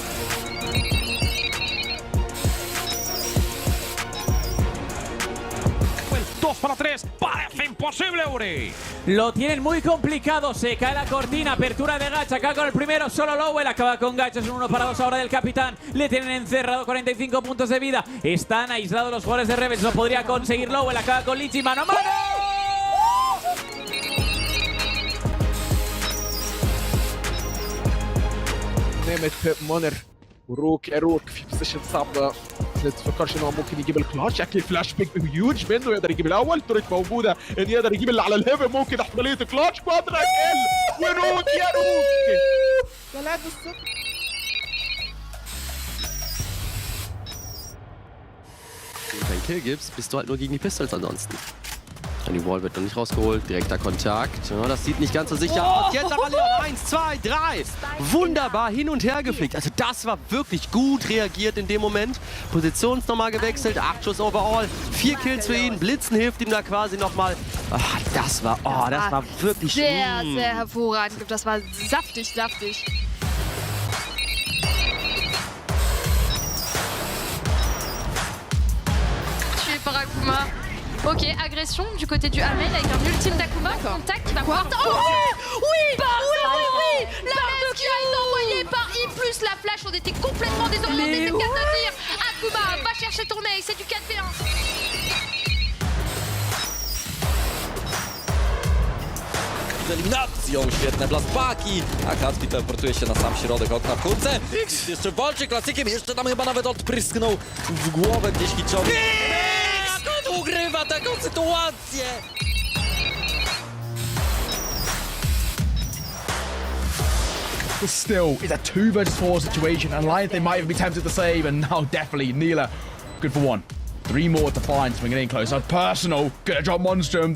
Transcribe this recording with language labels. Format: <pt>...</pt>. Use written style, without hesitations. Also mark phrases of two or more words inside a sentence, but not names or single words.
<es>2 para 3, parece imposible, Uri. Lo tienen muy complicado, se cae la cortina, apertura de Gacha, acá con el primero, solo Lowell, acaba con Gacha, es un 1 para 2 ahora del capitán, le tienen encerrado, 45 puntos de vida, están aislados los jugadores de Rebels, lo podría conseguir Lowell, acaba con Lichi, mano a mano.</es> <ar>نعمة مونر وروك في بوزيشن صعبة ما تفكرش ان هو ممكن يجيب الكلاتش. شكل الفلاش بيك هيوج منه، يقدر يجيب الاول. توريت موجودة ان يقدر يجيب اللي على الهيفن، ممكن احتمالية</ar> <en>clutch quadra kill</en> <ar>وروك يا روك 3-0.</ar> <de>Wenn du keinen Kill gibst, bist du halt nur gegen die Pistols ansonsten. Und die Wall wird noch nicht rausgeholt. Direkter Kontakt. Ja, das sieht nicht ganz so sicher aus. Jetzt aber Leon. 1, 2, 3. Wunderbar hin und her geflickt. Also das war wirklich gut reagiert in dem Moment. Positions nochmal gewechselt. 8 Schuss overall. 4 Kills für ihn. Blitzen hilft ihm da quasi nochmal. Das war wirklich sehr, sehr hervorragend. Das war saftig, saftig.</de> <fr>Tué par Akuma. Ok, agression du côté du Hamel avec un ultime d'Akuma. Contact qui va pouvoir... Oh oui, oui. La même qui a été envoyée par I+, la flash. On était complètement désorientés, c'est le cas de dire. Akuma, va chercher ton mec, c'est du 4v1.</fr> <pl>Eliminacją, świetne blastpaki, a Kacpi teleportuje się na sam środek okna w kurce. Jeszcze walczy klasykiem, jeszcze tam chyba nawet odprysknął w głowę gdzieś Hiczowi. Jak on ugrywa taką sytuację!</pl> <en>Still, it's a 2 versus 4 situation, and Lions, they might even be tempted to save, and now definitely Neela, good for 1. 3 more to find, swinging in close. Personal, gonna drop Monstrum.</en>